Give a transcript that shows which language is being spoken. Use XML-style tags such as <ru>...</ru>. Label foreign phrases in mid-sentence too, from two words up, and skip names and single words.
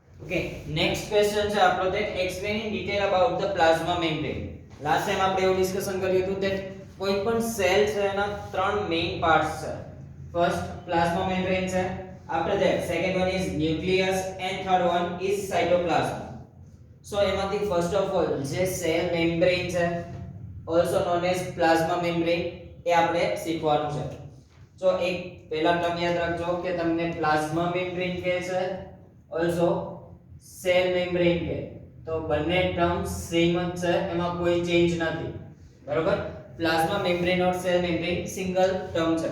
<en>Okay, next question</en> <gu>છે આપણો તે</gu> <en>explain in detail about the plasma membrane. last time</en> <gu>આપણે એવું ડિસ્કશન કર્યું હતું કે કોઈ પણ સેલ છે એના ત્રણ</gu> <en>main parts</en> <gu>છે.</gu> <en>first plasma membrane</en> <gu>છે,</gu> <en>after that second one is nucleus and third one is cytoplasm.</en> <gu>So એમાંથી</gu> <en>first of all</en> <gu>જે</gu> <en>cell membrane</en> <gu>છે</gu> <en>also known as plasma membrane</en> <gu>એ આપણે શીખવાનું છે. So એક પહેલા ટર્મ યાદ રાખજો કે તમને</gu> <en>plasma membrane</en> <gu>કહે છે</gu> <en>also cell membrane</en> <gu>કે તો બંને</gu> <en>term same</en> <gu>જ છે, એમાં કોઈ ચેન્જ નથી, બરોબર.</gu> <en>plasma membrane or cell membrane single term છે.</en>